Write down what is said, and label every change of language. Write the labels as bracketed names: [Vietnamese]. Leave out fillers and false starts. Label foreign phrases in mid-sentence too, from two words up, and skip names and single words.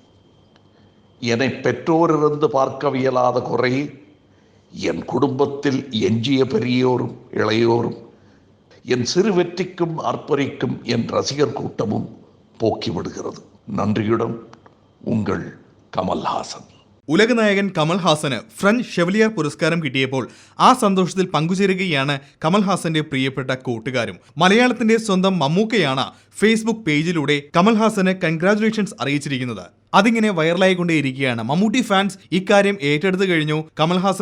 [Tamil] என்னை பெற்றோரிருந்து பார்க்கவியலாத குறை என் குடும்பத்தில் எஞ்சிய பெரியோரும் இளையோரும் என் சிறு வெற்றிக்கும் ஆர்ப்பரிக்கும் என் ரசிகர் கூட்டமும் போக்கிவிடுகிறது. நன்றியுடன் உங்கள் കമൽഹാസൻ. [Malayalam] ഉലകനായകൻ കമൽഹാസന് ഫ്രഞ്ച് ഷെവലിയർ പുരസ്കാരം കിട്ടിയപ്പോൾ ആ സന്തോഷത്തിൽ പങ്കുചേരുകയാണ് കമൽഹാസന്റെ പ്രിയപ്പെട്ട കൂട്ടുകാരും. മലയാളത്തിന്റെ സ്വന്തം മമ്മൂക്കയാണ് ഫേസ്ബുക്ക് പേജിലൂടെ കമൽഹാസന് കൺഗ്രാറ്റുലേഷൻസ് അറിയിച്ചിരിക്കുന്നത്. അതിങ്ങനെ വൈറലായിക്കൊണ്ടേയിരിക്കുകയാണ്. മമ്മൂട്ടി ഫാൻസ് ഇക്കാര്യം ഏറ്റെടുത്തു കഴിഞ്ഞു.